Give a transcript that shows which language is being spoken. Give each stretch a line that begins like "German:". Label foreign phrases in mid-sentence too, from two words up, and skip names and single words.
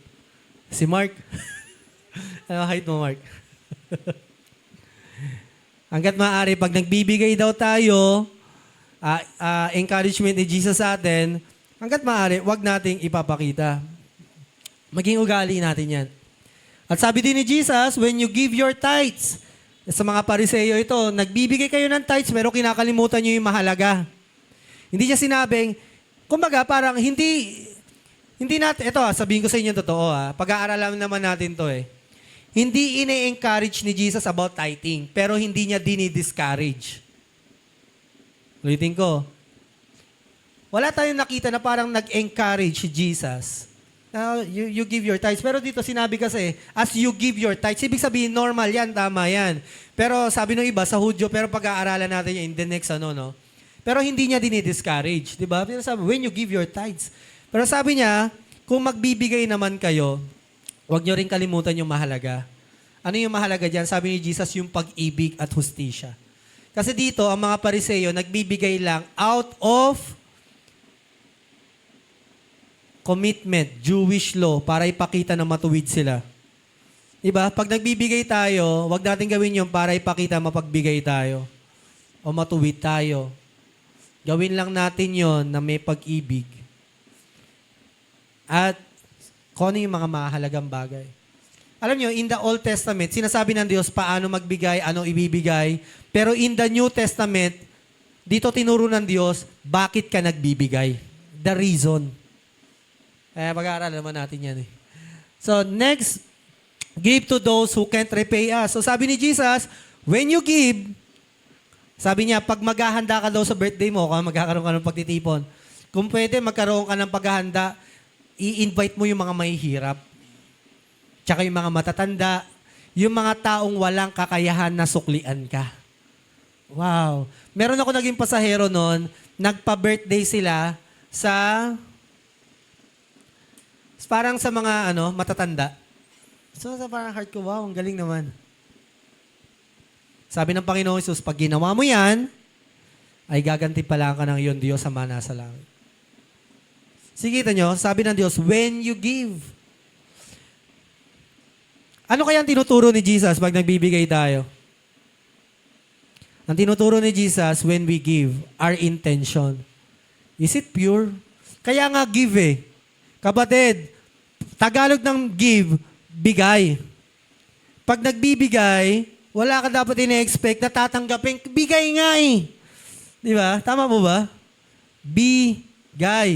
Filipino: Si Mark, ano height mo, Mark? Hanggat maaari, pag nagbibigay daw tayo, encouragement ni Jesus sa atin, hanggat maaari, wag nating ipapakita. Maging ugali natin yan. At sabi din ni Jesus,
English: when you give your tithes,
Filipino: sa mga Pariseo ito, nagbibigay kayo ng tithes, pero kinakalimutan nyo yung mahalaga. Hindi niya sinabing, kumbaga, parang hindi natin, ito sabihin ko sa inyo totoo pag-aaralan naman natin to Hindi ine-encourage ni Jesus about tithing, pero hindi niya dini-discourage. Ulitin ko. Wala tayong nakita na parang nag-encourage si Jesus.
English: Now, you give your tithes.
Filipino: Pero dito sinabi kasi,
English: as you give your tithes,
Filipino: ibig sabihin normal yan, tama yan. Pero sabi ng iba, sa Hudyo, pero pag-aaralan natin yan
English: in the next
Filipino: no? Pero hindi niya dinidiscourage, di ba? Pero sabi,
English: when you give your tithes.
Filipino: Pero sabi niya, kung magbibigay naman kayo, huwag niyo rin kalimutan yung mahalaga. Ano yung mahalaga dyan? Sabi ni Jesus, yung pag-ibig at hustisya. Kasi dito, ang mga Pariseo, nagbibigay lang
English: out of commitment, Jewish law,
Filipino: para ipakita na matuwid sila. Diba? Pag nagbibigay tayo, wag natin gawin yung para ipakita mapagbigay tayo o matuwid tayo. Gawin lang natin yon na may pag-ibig. At kung ano yung mga mahalagang bagay. Alam nyo,
English: in the Old Testament,
Filipino: sinasabi ng Diyos paano magbigay, ano ibibigay. Pero
English: in the New Testament,
Filipino: dito tinuro ng Diyos, bakit ka nagbibigay?
English: The reason.
Filipino: Mag-aaral naman natin yan eh.
English: So, next, give to those who can't repay us.
Filipino: So, sabi ni Jesus,
English: when you give,
Filipino: sabi niya, pag maghahanda ka daw sa birthday mo, kung magkakaroon ka ng pagtitipon, kung pwede, magkaroon ka ng paghahanda, i-invite mo yung mga mahihirap. Tsaka yung mga matatanda, yung mga taong walang kakayahan na suklian ka. Wow. Meron ako naging pasahero noon, nagpa-birthday sila sa parang sa mga matatanda. So, parang heart ko, wow, ang galing naman. Sabi ng Panginoon Jesus, pag ginawa mo yan, ay gaganti pala ka ng iyon Diyos sa mana sa langit. Sige, kita nyo, sabi ng Diyos,
English: when you give.
Filipino: Ano kaya ang tinuturo ni Jesus pag nagbibigay tayo? Ang tinuturo ni Jesus,
English: when we give, our intention. Is it pure?
Filipino: Kaya nga give eh. Kapatid, Tagalog ng give, bigay. Pag nagbibigay, wala ka dapat ina-expect na tatanggapin. Bigay nga eh. Di ba? Tama po ba? Bigay.